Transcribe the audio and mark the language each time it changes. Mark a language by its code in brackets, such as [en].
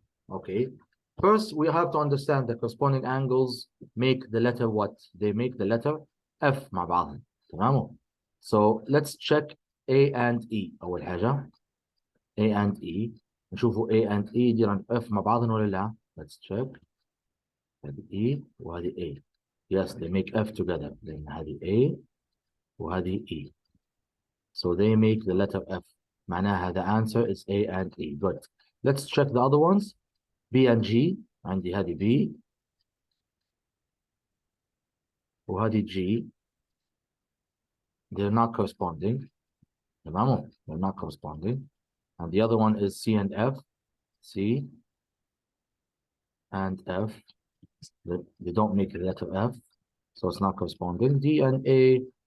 [en] Okay. First, we have to understand the corresponding angles make the letter what? They make the letter F [ar] مع بعضهم. تمام. [en] So let's check A and E. [ar] أول حاجة A and E. نشوفوا A and E دي عند F مع بعضهم ولا لا؟ [en] Let's check. [ar] هذه E وهذه A. [en] Yes, they make F together. [ar] لأن هذه A وهذه E. [en] So they make the letter F. [ar] معناها [en] the answer is A and E. Good. Let's check the other ones. B and G. [ar] عندي هذه B وهذه G. [en] They're not corresponding. [ar] تمام. [en] They're not corresponding. And the other one is C and F. C and F. They don't make the letter F. So it's not corresponding. D and A.